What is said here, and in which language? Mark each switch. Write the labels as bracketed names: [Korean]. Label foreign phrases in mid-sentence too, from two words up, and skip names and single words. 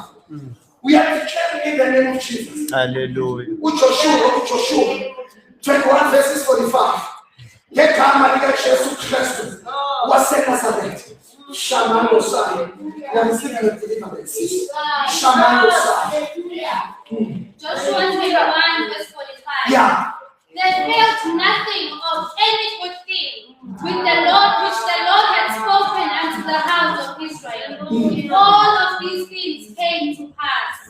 [English] We are declaring in the name of Jesus. Hallelujah. Joshua 21 verses 45. [Zulu] Ngegama lika Jesu Kristu waseNazaretha. Shamano sai. Yamsika deliverance. Shamano sai. [English] Joshua 21 verse 45. Yeah. There failed nothing of any good thing which the Lord had spoken unto the house of Israel. All of these things came to pass.